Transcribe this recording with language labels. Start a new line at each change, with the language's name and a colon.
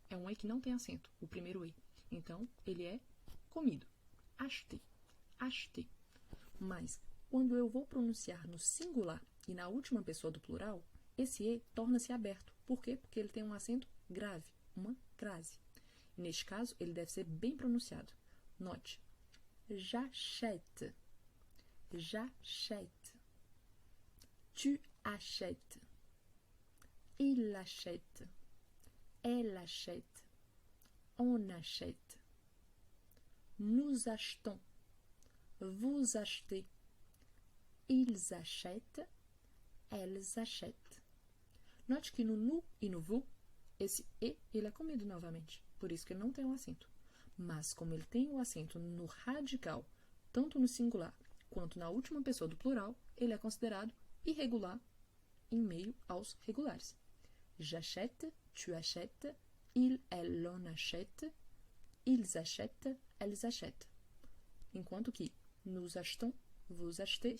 Portuguese: É um E que não tem acento, o primeiro E. Então, ele é comido. Acheter, acheter. Mas, quando eu vou pronunciar no singular e na última pessoa do plural, esse E torna-se aberto. Por quê? Porque ele tem um acento grave, uma crase. E neste caso, ele deve ser bem pronunciado.
French: Note, j'achète, j'achète, tu achètes, il achète, elle achète, on achète. Nous achetons. Vous achetez. Ils achètent. Elles achètent.
Portuguese: Note que no nu e no vous, esse e ele é comido novamente, por isso que ele não tem um acento. Mas como ele tem o acento no radical, tanto no singular quanto na última pessoa do plural, ele é considerado irregular em meio aos regulares.
French: J'achète, tu achètes, il, elle, on achète, ils achètent, elles achètent.
Portuguese: Enquanto que
French: nous achetons, vous achetez.